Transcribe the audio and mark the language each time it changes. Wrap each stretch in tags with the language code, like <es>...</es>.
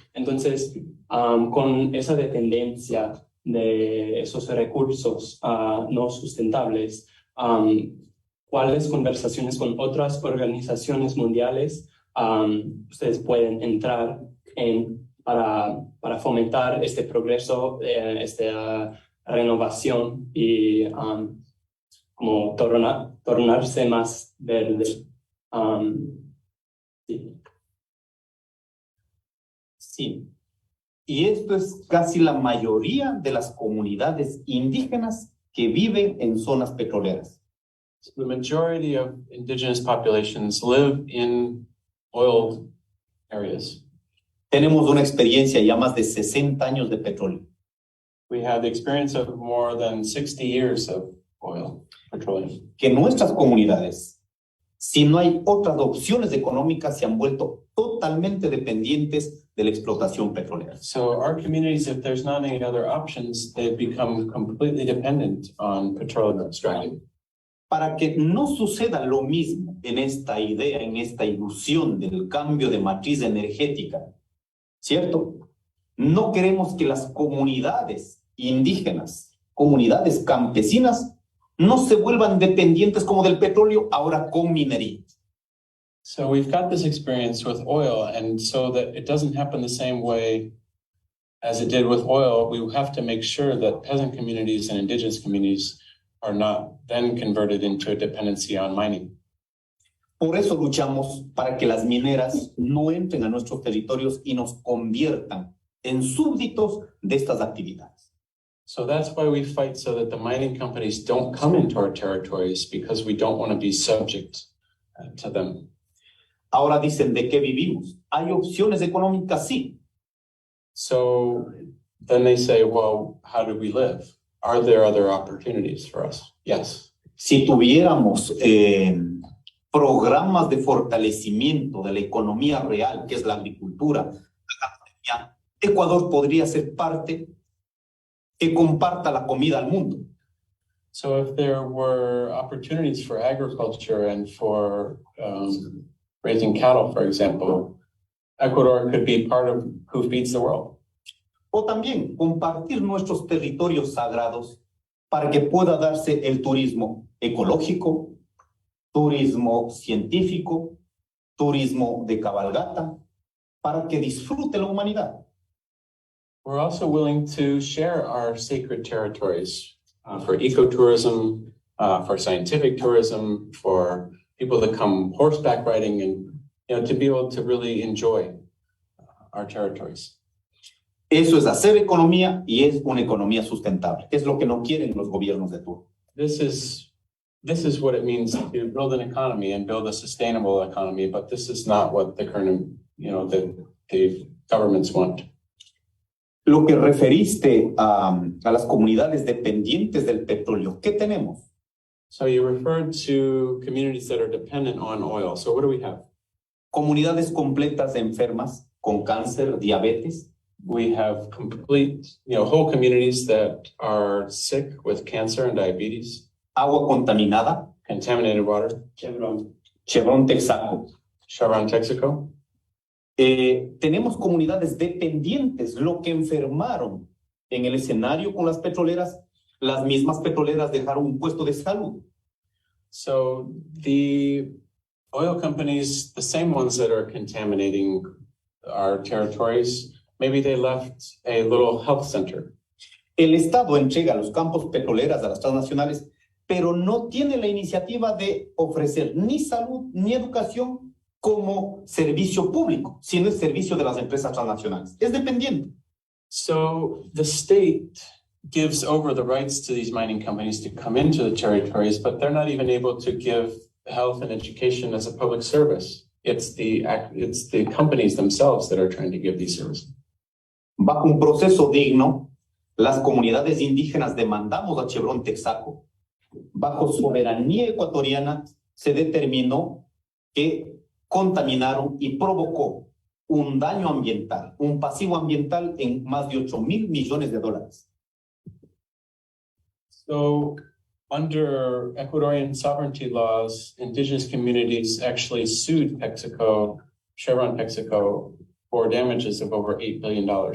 <es>Entonces, con esa dependencia de esos recursos no sustentables, ¿cuáles conversaciones con otras organizaciones mundiales ustedes pueden entrar en para fomentar este progreso, renovación y como tornarse más verde? Sí. Sí. Y esto es casi la mayoría de las comunidades indígenas que viven en zonas petroleras.</es> <en>So the majority of indigenous populations live in oil areas.</en> <es>Tenemos una experiencia ya más de 60 años de petróleo.</es> <en>We have the experience of more than 60 years of oil, petroleum.</en> <es>Que nuestras comunidades, si no hay otras opciones económicas, se han vuelto totalmente dependientes de la explotación petrolera.</es> <en>So our communities, if there's not any other options, they've become completely dependent on petroleum extracting.</en> <es>Para que no suceda lo mismo en esta idea, en esta ilusión del cambio de matriz energética, ¿cierto? No queremos que las comunidades indígenas, comunidades campesinas, no se vuelvan dependientes como del petróleo, ahora con minería.</es> <en>So we've got this experience with oil, and so that it doesn't happen the same way as it did with oil, we have to make sure that peasant communities and indigenous communities are not then converted into a dependency on mining.</en> <es>Por eso luchamos para que las mineras no entren a nuestros territorios y nos conviertan en súbditos de estas actividades.</es> <en>So that's why we fight so that the mining companies don't come into our territories, because we don't want to be subject to them.</en> <es>Ahora dicen, ¿de qué vivimos? ¿Hay opciones económicas? Sí.</es> <en>So then they say, well, how do we live? Are there other opportunities for us? Yes.</en> <es>Si tuviéramos programas de fortalecimiento de la economía real, que es la agricultura, la ganadería, Ecuador podría ser parte que comparta la comida al mundo.</es> <en>So if there were opportunities for agriculture and for raising cattle, for example, Ecuador could be part of who feeds the world.</en> <es>O también compartir nuestros territorios sagrados para que pueda darse el turismo ecológico, turismo científico, turismo de cabalgata, para que disfrute la humanidad.</es> <en>We're also willing to share our sacred territories for ecotourism, for scientific tourism, for people to come horseback riding, and to be able to really enjoy our territories.</en> <es>Eso es hacer economía y es una economía sustentable. Es lo que no quieren los gobiernos de turno.</es> <en>This is what it means to build an economy and build a sustainable economy, but this is not what the current, the governments want.</en> <es>Lo que referiste a las comunidades dependientes del petróleo, ¿qué tenemos?</es> <en>So you referred to communities that are dependent on oil. So what do we have?</en> <es>Comunidades completas de enfermas con cáncer, diabetes.</es> <en>We have complete, whole communities that are sick with cancer and diabetes.</en> <es>Agua contaminada.</es> <en>Contaminated water.</en> <es>Chevron Texaco.</es> <en>Chevron Texaco.</en> <es>Tenemos comunidades dependientes, lo que enfermaron en el escenario con las petroleras, las mismas petroleras dejaron un puesto de salud.</es> <en>So the oil companies, the same ones that are contaminating our territories, maybe they left a little health center.</en> <es>El Estado entrega los campos petroleras a las transnacionales, pero no tiene la iniciativa de ofrecer ni salud ni educación como servicio público, sino es servicio de las empresas transnacionales. Es dependiente.</es> <en>So the state gives over the rights to these mining companies to come into the territories, but they're not even able to give health and education as a public service. It's the companies themselves that are trying to give these services.</en> <es>Bajo un proceso digno, las comunidades indígenas demandamos a Chevron Texaco. Bajo soberanía ecuatoriana se determinó que contaminaron y provocó un daño ambiental, un pasivo ambiental en más de 8,000 millones de dólares.</es> <en>So under Ecuadorian sovereignty laws, indigenous communities actually sued Texaco, Chevron Texaco, for damages of over $8 billion.</en>